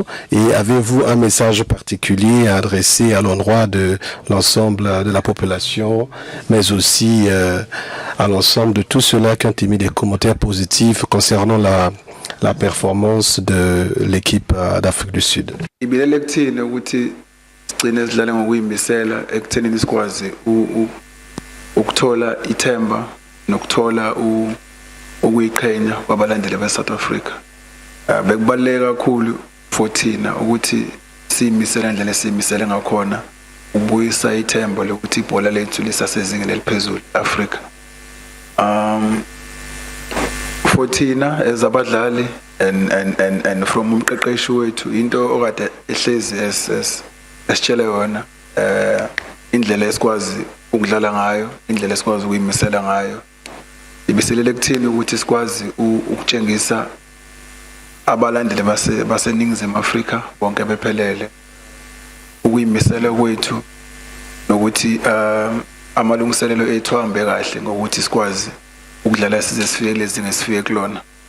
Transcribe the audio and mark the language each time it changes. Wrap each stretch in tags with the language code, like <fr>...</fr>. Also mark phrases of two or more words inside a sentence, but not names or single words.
<fr>Et avez-vous un message particulier à adresser à l'endroit de l'ensemble de la population, mais aussi à l'ensemble de tous ceux-là qui ont émis des commentaires positifs concernant la performance de l'équipe d'Afrique du Sud?</fr> <zu>Ukuthola ithemba nokuthola ukuyiqhenya kwabalandeli be-South Africa. Bekubaluleke kakhulu for thina ukuthi siyimisele ndlela siyimisele ngakhona ubuyisa ithemba lokuthi ibhola lethu lisasezingeni eliphezulu eAfrika. For thina as abadlali</zu> <en>and from</en> <zu>umqeqeshi wethu into okade ehlezi esitshela yona indlela esikwazi ukudlala ngayo, indlela esikwazi ukuyimisela ngayo. Ibiselele kuthini ukuthi sikwazi ukutshengisa abalandeli baseNingizimu Afrika bonke bephelele ukuyimisela kwethu nokuthi amalungiselelo ethu ahambe kahle ngokuthi sikwazi ukudlala size sifike lezinga esifike kulona.</zu>